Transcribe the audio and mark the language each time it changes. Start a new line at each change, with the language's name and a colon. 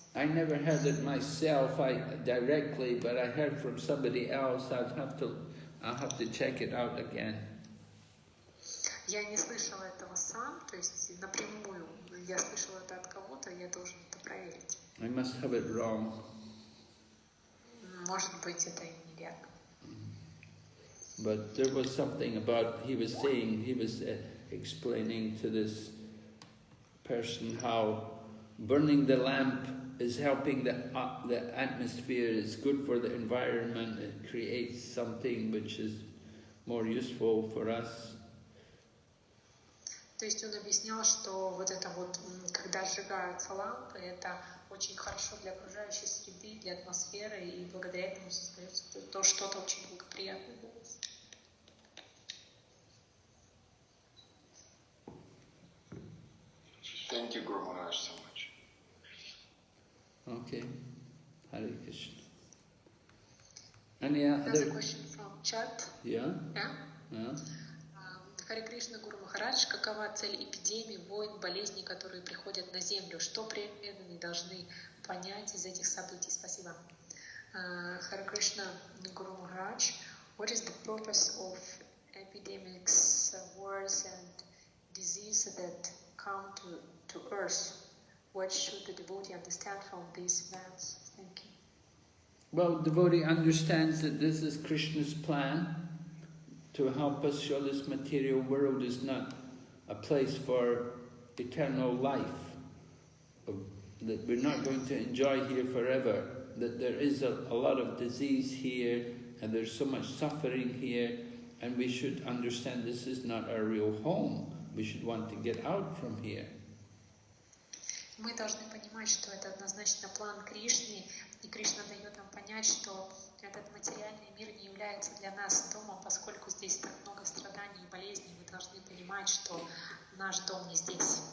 English: I never heard it myself directly, but I heard from somebody else. I'll have to check it out again.
Russian: Я не слышала этого сам, то есть напрямую. Я слышала это от кого-то, я должен это проверить.
English: I must have it wrong.
Russian: Может быть, это и неверно.
English: But there was something about, he was explaining to this person how burning the lamp is helping the atmosphere, is good for the environment, it creates something which is more useful for us.
Russian: То есть он объяснял, что вот это вот, когда сжигаются лампы, это очень хорошо для окружающей среды, для атмосферы, и благодаря этому создается то что-то очень благоприятное для нас.
English: Thank you, Guru Maharaj, so much. Okay. Hare Krishna. Any other? There's a question from Chap. Yeah? Yeah? Yeah.
Russian: Харе Кришна, Гуру Махарадж, какова цель эпидемий, войн, болезней, которые приходят на Землю? Что преданные должны понять из этих событий? Спасибо.
English: Харе Кришна, Guru Maharaj, what is the purpose of epidemics, wars and disease that come to earth? What should the devotee understand from these events? Thank you. Well, devotee understands that this is Krishna's plan to help us show this material world is not a place for eternal life, that we're not going to enjoy here forever, that there is a lot of disease here and there's so much suffering here, and we should understand this is not our real home. We should want to get out from here.
Russian: Мы должны понимать, что это однозначно план Кришны, и Кришна дает нам понять, что этот материальный мир не является для нас домом, поскольку здесь так много страданий и болезней. Мы должны понимать, что наш дом не здесь.